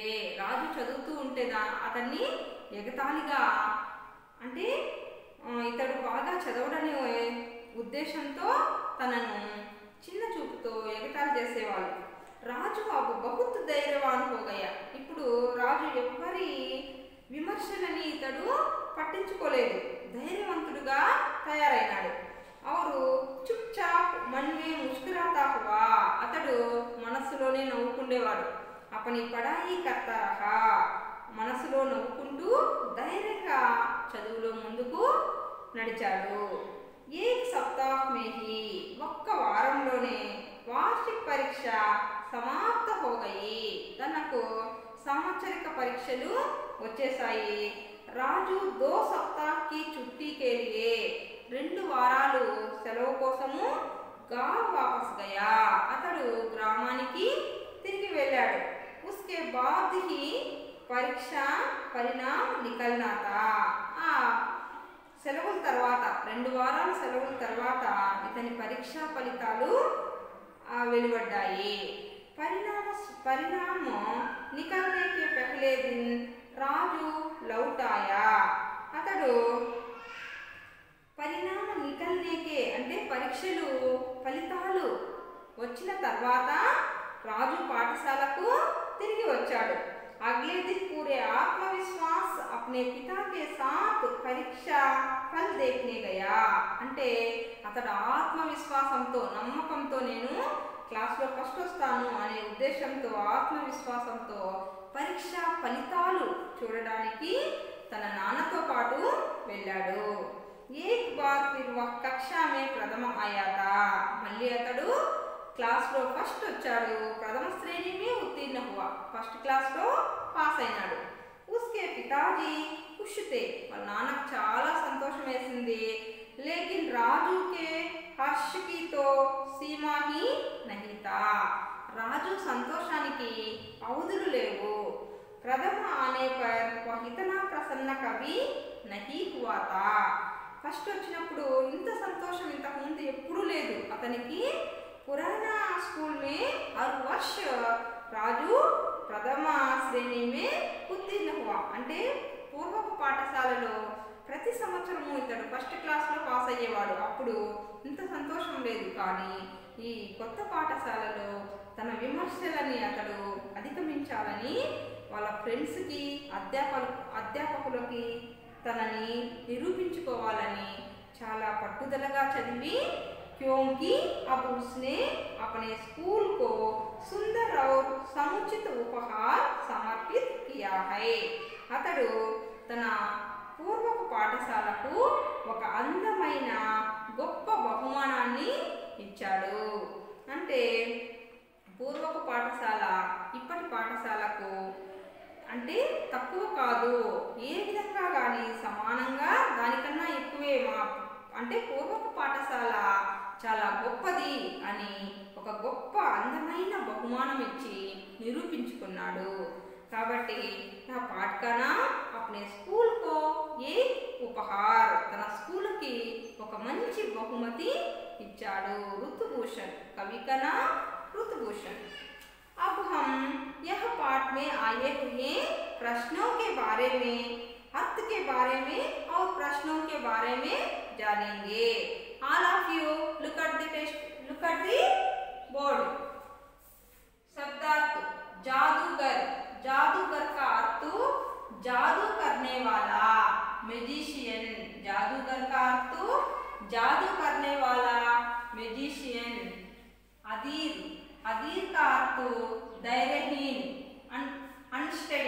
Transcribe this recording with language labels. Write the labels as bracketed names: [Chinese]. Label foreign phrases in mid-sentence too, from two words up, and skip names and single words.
[Telugu] రాజు చదువుతూ ఉంటే అతన్ని ఎగతాళిగా అంటే ఇతడు బాగా చదవడనే ఉద్దేశంతో తనను చిన్న చూపుతో ఎగతాళి చేసేవాళ్ళు. [Hindi] राजू अब बहुत धैर्यवान हो गया. [Telugu] ఇప్పుడు రాజు ఎవ్వరి విమర్శలని ఇతడు పట్టించుకోలేదు. ధైర్యవంతుడుగా తయారైనాడు. [Hindi] और चुपचाप मन में मुस्कुराता हुआ. [Telugu] అతడు మనసులోనే నవ్వుకుండేవాడు. [Hindi] अपनी पढ़ाई करता रहा. [Telugu] మనసులో నవ్వుకుంటూ ధైర్యంగా చదువులో ముందుకు నడిచాడు. [Hindi] एक सप्ताह में ही [Telugu] ఒక్క వారంలోనే వార్షిక పరీక్ష [Hindi] సమాప్త हो गई. [Telugu] తనకు సంవత్సరిక పరీక్షలు వచ్చేసాయి. [Hindi] రాజు 2 सप्ताह की छुट्टी के लिए 2 [Telugu] వారాలు సెలవు కోసము [Hindi] गांव वापस गया. [Telugu] అతడు గ్రామానికి తిరిగి వెళ్ళాడు. [Hindi] उसके बाद ही परीक्षा परिणाम निकलना था. [Telugu] ఆ సెలవుల తర్వాత 2 వారాల సెలవుల తర్వాత ఇతని పరీక్షా ఫలితాలు వెలువడ్డాయి. [Hindi] परिणाम निकलने के पहले दिन రాజు लौट आया. [Telugu] అతడు [Hindi] परिणाम निकलने के [Telugu] అంటే పరీక్షలు ఫలితాలు వచ్చిన తర్వాత రాజు పాఠశాలకు తిరిగి వచ్చాడు. [Hindi] अगले दिन पूरे आत्मविश्वास अपने पिता के साथ परीक्षा फल देखने गया. [Telugu] అంటే అతడు ఆత్మవిశ్వాసంతో నమ్మకంతో నేను క్లాస్లో ఫస్ట్ వస్తాను అనే ఉద్దేశంతో ఆత్మవిశ్వాసంతో పరీక్ష ఫలితాలు చూడడానికి తన నాన్నతో పాటు వెళ్ళాడు. [Hindi] एक बार फिर वह कक्षा में प्रथम आया था. [Telugu] మళ్ళీ అతడు క్లాస్లో ఫస్ట్ వచ్చాడు. [Hindi] प्रथम श्रेणी में उत्तीर्ण हुआ. [Telugu] ఫస్ట్ క్లాస్లో పాస్ అయినాడు. [Hindi] उसके पिताजी खुश थे. [Telugu] వాళ్ళ నాన్నకు చాలా సంతోషం వేసింది. [Hindi] लेकिन राजू के हर्ष की तो सीमा ही नहीं था. [Telugu] రాజు సంతోషానికి అవధులు లేవు. [Hindi] प्रथम आने पर वह इतना प्रसन्न कभी नहीं हुआ था. [Telugu] ఫస్ట్ వచ్చినప్పుడు ఇంత సంతోషం ఇంతకు ముందు ఎప్పుడూ లేదు అతనికి. [Hindi] पुराना स्कूल में हर वर्ष राजू प्रथम श्रेणी में उत्तीर्ण हुआ. [Telugu] అంటే పూర్వపు పాఠశాలలో ప్రతి సంవత్సరము ఇతడు ఫస్ట్ క్లాస్లో పాస్ అయ్యేవాడు. అప్పుడు ఇంత సంతోషం లేదు. కానీ ఈ కొత్త పాఠశాలలో తన విమర్శలని అతడు అధిగమించాలని వాళ్ళ ఫ్రెండ్స్కి అధ్యాపకులకి తనని నిరూపించుకోవాలని చాలా పట్టుదలగా చదివి [Hindi] क्योंकि अब उसने अपने स्कूल को सुंदर और समुचित उपहार समर्पित किया [Telugu] है। అతడు తన పూర్వపు పాఠశాలకు ఒక అందమైన గొప్ప బహుమానాన్ని ఇచ్చాడు. అంటే పూర్వపు పాఠశాల ఇప్పటి పాఠశాలకు అంటే తక్కువ కాదు, ఏ విధంగా కానీ సమానంగా దానికన్నా ఎక్కువే అంటే పూర్వపు పాఠశాల చాలా గొప్పది అని ఒక గొప్ప అందమైన బహుమానం ఇచ్చి నిరూపించుకున్నాడు. కాబట్టి నా పాఠకనా [Hindi] अपने स्कूल को एक उपहार [Telugu] తన స్కూల్కి ఒక మంచి బహుమతి ఇచ్చాడు. [Hindi] ऋतुभूषण कवि का नाम ऋतुभूषण। अब हम यह पाठ में आए हुए प्रश्नों के बारे में, अर्थ के बारे में और प्रश्नों के बारे में जानेंगे। [English] All of you look at the text, look at the board। [Hindi] शब्दार्थ जादूगर, जादूगर का अर्थ जादू करने वाला, मैजिशियन। जादूगर का अर्थ जादू करने वाला, मैजिशियन। अधीर, अधीर का अर्थ धैर्यहीन, अनस्टडी।